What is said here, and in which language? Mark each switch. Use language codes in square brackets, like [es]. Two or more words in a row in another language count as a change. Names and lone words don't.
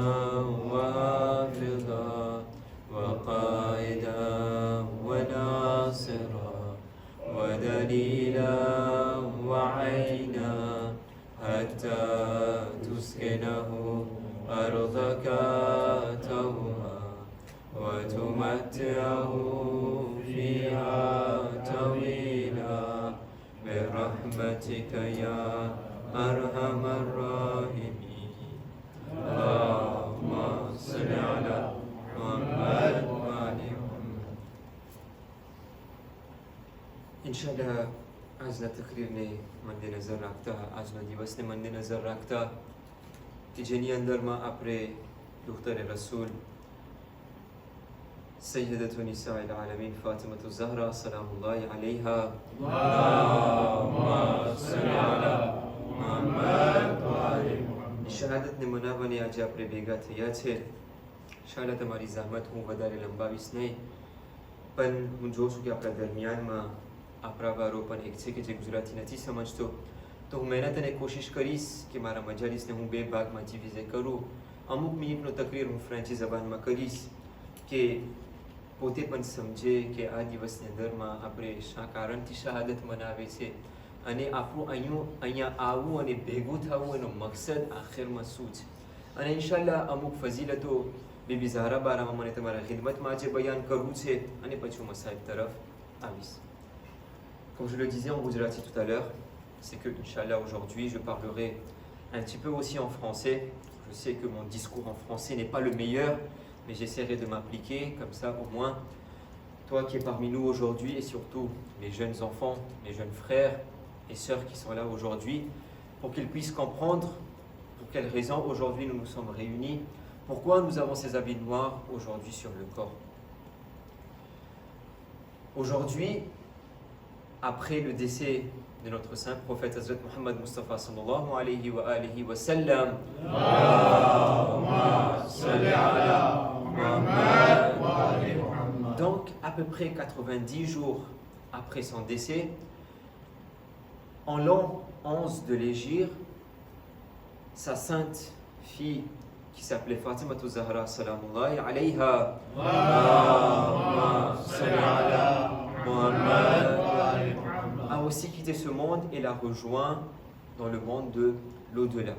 [ar] وحافظا وقائدا وناصرا ودليلا وعينا حتى تسكنه أرضك طوعا وتمتعه فيها طويلا برحمتك يا أرحم الراحمين. اللهم صل على محمد وآل محمد. [gu] इंशाल्लाह આજના તકરીરને મદ્દે નજર રાખતા, આજનો દિવસને મદ્દે નજર રાખતા કે જેની અંદરમાં આપણે દુખ્તરે રસૂલ [ar] سيدة نساء العالمين فاطمة الزهراء سلام الله عليها اللهم صل على محمد وآل محمد. [gu] શહાદતને મનાવવાની આજે આપણે ભેગા થયા છે. શાળા તમારી zahmat હું વધારે લંબાવીશ નહીં, પણ હું જોઉં છું કે આપણા દરમિયાનમાં આપણા વારો પણ એક છે કે જે ગુજરાતી નથી સમજતો, તો હું મહેનત અને કોશિશ કરીશ કે મારા મજાલીસને હું બે ભાગમાં ડિવિઝન કરું. અમુક મિનિટનો તકરીર હું ફ્રેન્ચી જબાનમાં કરીશ કે પોતે પણ સમજે કે આ દિવસની અંદરમાં આપણે શા કારણથી શહાદત મનાવે છે અને આપણું અહીંયા આવવું અને ભેગું થવું એનો મકસદ આખિરમાં શું છે. અને ઇન્શાલ્લાહ અમુક ફઝીલતો બીબી ઝહરા બારામાં મને તમારા ખિદમતમાં આજે બયાન કરવું છે અને પછી હું મસાઇબ તરફ આવીશ. [fr] Comme je le disais en Gujarati tout à l'heure, c'est que, Inch'Allah, aujourd'hui, je parlerai un petit peu aussi en français. Je sais que mon discours en français n'est pas le meilleur, mais j'essaierai de m'appliquer, comme ça, au moins, toi qui es parmi nous aujourd'hui, et surtout mes jeunes enfants, mes jeunes frères et sœurs qui sont là aujourd'hui, pour qu'ils puissent comprendre pour quelles raisons aujourd'hui nous nous sommes réunis, pourquoi nous avons ces habits noirs aujourd'hui sur le corps. Aujourd'hui, après le décès de notre saint prophète Hazrat Muhammad Mustafa [ar] صلى الله عليه وآله وسلم, [fr] donc à peu près 90 jours après son décès, en l'an 11 de l'Hégire, sa sainte fille qui s'appelait Fatima Zahra [ar] سلام الله عليها [fr] a aussi quitté ce monde et l'a rejoint dans le monde de l'au-delà.